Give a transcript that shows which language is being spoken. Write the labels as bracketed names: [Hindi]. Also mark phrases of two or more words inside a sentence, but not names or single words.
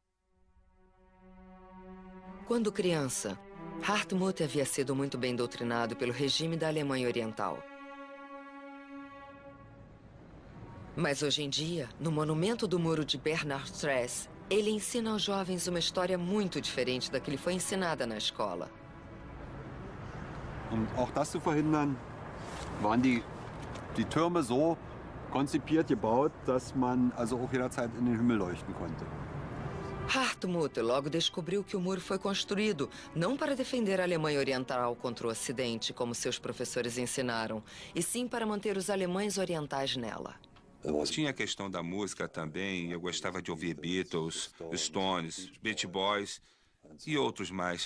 [Portuguese] Quando criança, Hartmut havia sido muito bem doutrinado pelo regime da Alemanha Oriental. Mas hoje em dia, no monumento do muro de Bernardstraße, ele ensina aos jovens uma história muito diferente da que lhe foi ensinada na escola. [German] Auch das zu verhindern, waren die Türme so konzipiert gebaut, dass man also auch jederzeit in den Himmel leuchten konnte. [Portuguese] Hartmut logo descobriu que o muro foi construído não para defender a Alemanha Oriental contra o Ocidente, como seus professores ensinaram, e sim para manter os alemães orientais nela. Tinha a questão da música também. Eu gostava de ouvir Beatles, Stones, Beach Boys e outros mais.